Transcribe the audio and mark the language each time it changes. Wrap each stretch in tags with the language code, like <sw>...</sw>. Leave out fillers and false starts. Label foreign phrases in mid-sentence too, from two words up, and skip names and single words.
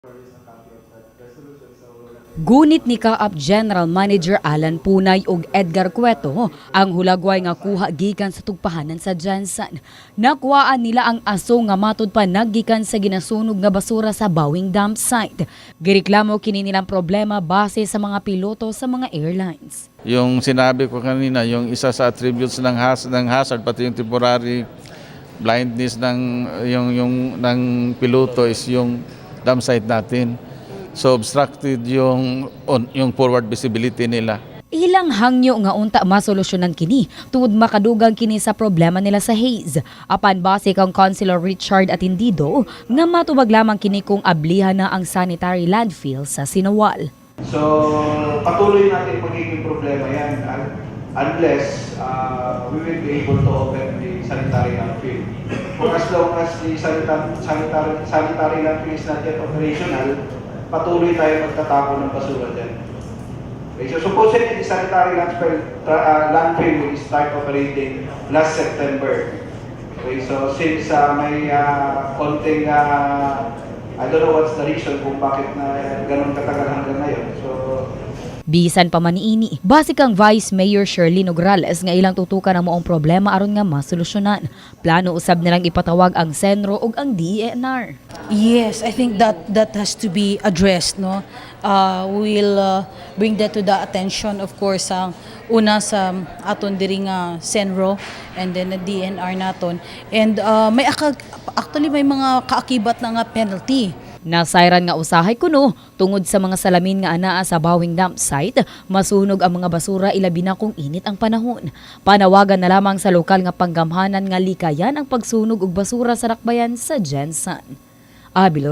<ceb>Gunit ni Kaap General Manager Alan Punay ug Edgar Cueto ang hulagway nga kuha gikan sa tugpahanan sa Jansan. Nakuhaan nila ang aso nga matud pa naggikan sa ginasunog nga basura sa Bawing Dump Site. Gireklamo kini nilang problema base sa mga piloto sa mga airlines.</ceb> <tl>Yung sinabi ko kanina, yung isa sa attributes ng hazard pati yung</tl> <en>temporary blindness</en> <tl>ng piloto is yung</tl> <en>dump site</en> <tl>natin.</tl> <en>So obstructed yung forward visibility nila.</en> <ceb>Ilang hangyo nga unta masolusyonan kini tungod makadugang kini sa problema nila sa haze. Apan base kang Councilor Richard Atindido nga matubag lamang kini kung ablihan na ang sanitary landfill sa Sinawal.</ceb> <tl>So patuloy natin magiging problema yan</tl> <en>unless we will be able to open the sanitary landfill. For as long as the sanitary landfill is not yet operational,</en> <tl>patuloy tayo magtatapon ng basura dyan.</tl> <en>Okay, so supposedly the sanitary landfill will start operating last September. Okay, so since</en> <tl>may konting,</tl> <en>I don't know what's the reason</en> <tl>kung bakit na ganun katagal hanggang ngayon.</tl> <ceb>So bisan pa man niini, base kang Vice Mayor Shirley Nograles nga ilang tutukan ang moong problema aron nga masolusyonan. Plano usab nilang ipatawag ang Senro ug ang DENR.</ceb> <en>Yes, I think that has to be addressed, no. We'll bring that to the attention, of course,</en> <ceb>ang una sa aton diri nga Senro</ceb> <en>and then the DNR</en> <ceb>naton.</ceb> <en>And actually</en> <tl>may mga kaakibat na nga penalty.</tl> <ceb>Nasayran nga usahay kuno tungod sa mga salamin nga anaa sa Bawing Dump Site, masunog ang mga basura ilabi na kung init ang panahon. Panawagan na lamang sa lokal nga panggamhanan nga likayan ang pagsunog og basura sa Rakbayan sa Jansan.</ceb>